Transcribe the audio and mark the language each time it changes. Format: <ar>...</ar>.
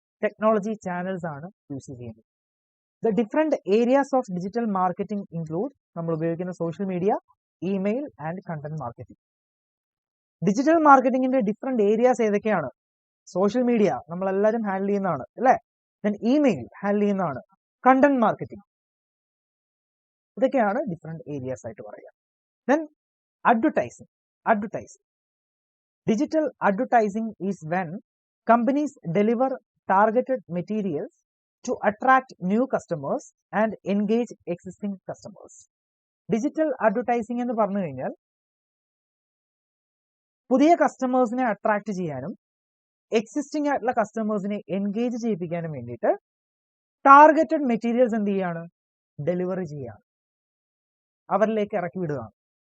<ml>Technology channels ആണ് use ചെയ്യുന്നത്.</ml> <en>the different areas of digital marketing include,</en> <ml>നമ്മൾ ഉപയോഗിക്കുന്ന social media, email and content marketing. Digital മാർക്കറ്റിംഗിന്റെ different areas ഏതൊക്കെയാണ്? Social media നമ്മളെല്ലാവരും handle ചെയ്യുന്നതാണ് അല്ലേ? ദെൻ ഇമെയിൽ ഹാൻഡിൽ ചെയ്യുന്നതാണ്, കണ്ടന്റ് മാർക്കറ്റിംഗ്, ഇതൊക്കെയാണ് ഡിഫറെന്റ് ഏരിയാസ് ആയിട്ട് പറയുക. Then advertising.</ml> <en>Digital advertising is when companies deliver targeted materials to attract new customers and engage existing customers.</en> <ml>Digital advertising എന്ന് പറഞ്ഞു കഴിഞ്ഞാൽ പുതിയ കസ്റ്റമേഴ്സിനെ അട്രാക്ട് ചെയ്യാനും എക്സിസ്റ്റിംഗ് ആയിട്ടുള്ള കസ്റ്റമേഴ്സിനെ എൻഗേജ് ചെയ്യിപ്പിക്കാനും വേണ്ടിയിട്ട് ടാർഗറ്റഡ് മെറ്റീരിയൽസ് എന്ത് ചെയ്യാണ്? ഡെലിവറി ചെയ്യാണ്, അവരിലേക്ക് ഇറക്കി വിടുകയാണ്.</ml>